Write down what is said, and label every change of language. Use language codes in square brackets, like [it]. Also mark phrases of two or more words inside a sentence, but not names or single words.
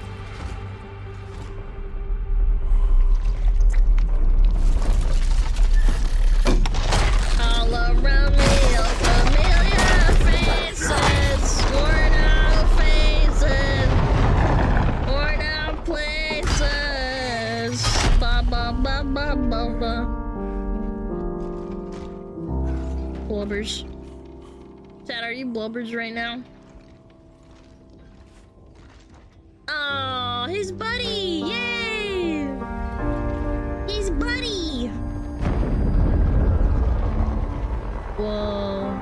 [en] All around me are familiar faces, worn out faces, worn out places. Ba ba ba ba ba ba. Blubbers. Dad, are you blubbers right now? Oh, his buddy! Yay! His buddy! Whoa.